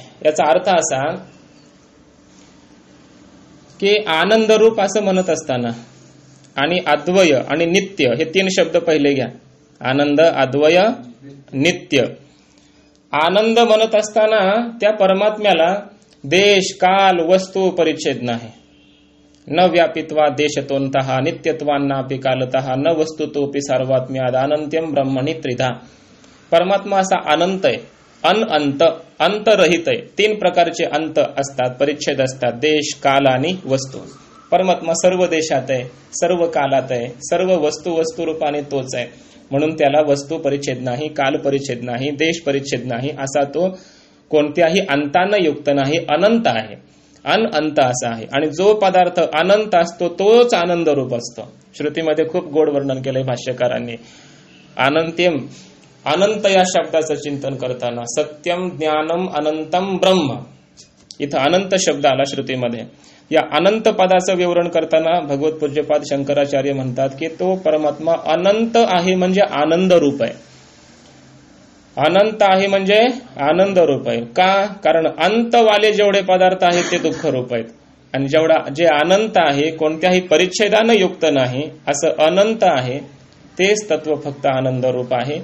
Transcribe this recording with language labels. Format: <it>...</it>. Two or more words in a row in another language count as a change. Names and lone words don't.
<mr>याचा अर्थ असा की आनंद रूप असं म्हणत असताना आणि अद्वय आणि नित्य हे तीन शब्द पहिले घ्या. आनंद, अद्वय, नित्य. आनंद म्हणत असताना त्या परमात्म्याला देश, काल, वस्तू परिच्छेद नाही.</mr> <sa>न व्यापित्वा देशतोंतः नित्यत्वान्नापि कालतः न वस्तुतोपि सर्वात्म्याद अनंत्यम ब्रह्मणि त्रिधा.</sa> <mr>परमात्मा असा अनंत आहे, अनंत, अंतरहित आहे. तीन प्रकारचे अंत असतात, परिच्छेद असतात, देश, काल आणि वस्तू. परमात्मा सर्व देशात आहे, सर्व कालात आहे, सर्व वस्तू रूपाने तोच आहे. म्हणून त्याला वस्तू परिच्छेद नाही, काल परिच्छेद नाही, देश परिच्छेद नाही. असा तो कोणत्याही अंतानं युक्त नाही, अनंत आहे, अनंत असा आहे. आणि जो पदार्थ अनंत असतो तोच आनंद रूप असतो. श्रुतीमध्ये खूप गोड वर्णन केलंय भाष्यकारांनी. अनंत्यम, अनंत या शब्दाचं चिंतन करताना</mr> <sa>सत्यम, ज्ञानम, अनंतम ब्रह्म.</sa> <mr>इथं अनंत शब्द आला श्रुतीमध्ये. या अनंत पदाचं विवरण करताना भगवत पूज्यपाद शंकराचार्य म्हणतात की तो परमात्मा अनंत आहे म्हणजे आनंद रूप आहे. अनंत आहे म्हणजे आनंद रूप आहे. का? कारण अंतवाले जेवढे पदार्थ आहेत ते दुःख रूप आहेत आणि जे अनंत आहे कोणत्याही परिच्छेदानं युक्त नाही असं अनंत आहे तेच तत्व फक्त आनंद रूप आहे.</mr>